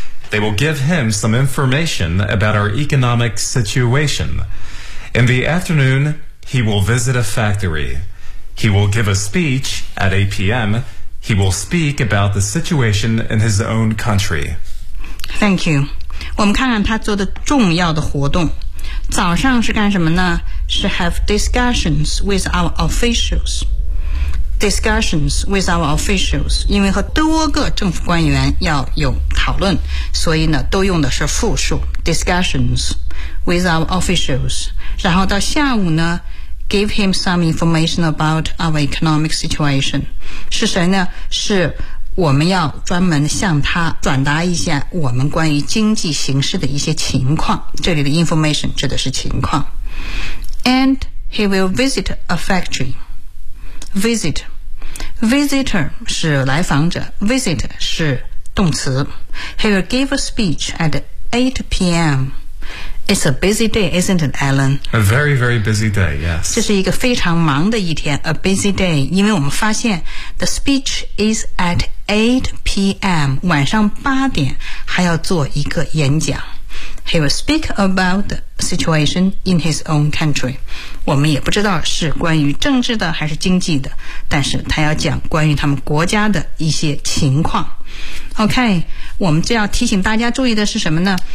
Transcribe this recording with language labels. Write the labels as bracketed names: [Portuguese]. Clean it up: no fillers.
[English] They will give him some information about our economic situation. In the afternoon, he will visit a factory. He will give a speech at 8 p.m. He will speak about the situation in his own country. Thank you. [Chinese] 我们看看他做的重要的活动。早上是干什么呢？是 [English] have discussions with our officials. Discussions with our officials. [Chinese] 因为和多个政府官员要有讨论，所以呢，都用的是复数 [English] discussions with our officials. [Chinese] 然后到下午呢。 [English] Give him some information about our economic situation. [Chinese] 是谁呢？是我们要专门向他转达一下我们关于经济形势的一些情况。这里的 information 指的是情况。 [English] And he will visit a factory. Visit. [Chinese] Visitor 是来访者。Visit 是动词。 [English] He will give a speech at 8 p.m. It's a busy day, isn't it, Alan? A very, very busy day, yes. [Chinese] 这是一个非常忙的一天 [English] a busy day. [Chinese] 因为我们发现 [English] the speech is at 8 p.m. [Chinese] 晚上八点还要做一个演讲。 [English] He will speak about the situation in his own country. [Chinese] 我们也不知道是关于政治的还是经济的，但是他要讲关于他们国家的一些情况。 OK, 我们就要提醒大家注意的是什么呢？